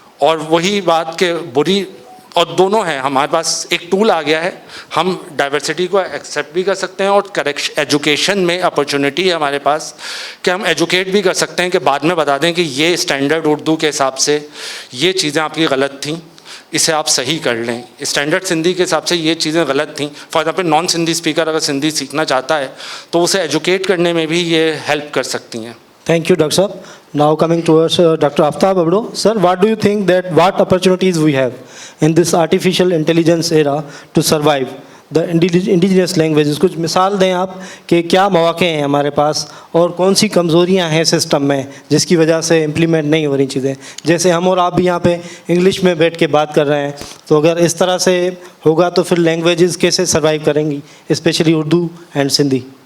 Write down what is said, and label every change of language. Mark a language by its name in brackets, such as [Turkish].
[Hindi] और वही बात के बुरी और दोनों हैं, हमारे पास एक टूल आ गया है, हम डाइवर्सिटी को एक्सेप्ट भी कर सकते हैं और करेक्शन एजुकेशन में अपॉर्चुनिटी है हमारे पास कि हम एजुकेट भी कर सकते हैं कि बाद में बता दें कि ये स्टैंडर्ड उर्दू के हिसाब से ये चीज़ें आपकी गलत थीं, इसे आप सही कर लें। स्टैंडर्ड सिंधी के हिसाब से ये चीज़ें गलत थीं। [English] for example [Hindi] non Sindhi speaker अगर सिंधी सीखना चाहता है तो उसे एजुकेट करने में भी ये हेल्प कर सकती हैं। [English] Thank you, Dr. Saab. Now coming towards Dr. Aftab Abdo. Sir, what do you think that what opportunities we have in this artificial intelligence era to survive the indigenous languages? [Hindi] कुछ मिसाल दें आप कि क्या मौके हैं हमारे पास और कौन सी कमज़ोरियां हैं सिस्टम में जिसकी वजह से इम्प्लीमेंट नहीं हो रही चीज़ें। जैसे हम और आप भी यहाँ पे इंग्लिश में बैठ के बात कर रहे हैं, तो अगर इस तरह से होगा तो फिर लैंग्वेजेस कैसे सर्वाइव करेंगी, स्पेशली उर्दू एंड सिंधी।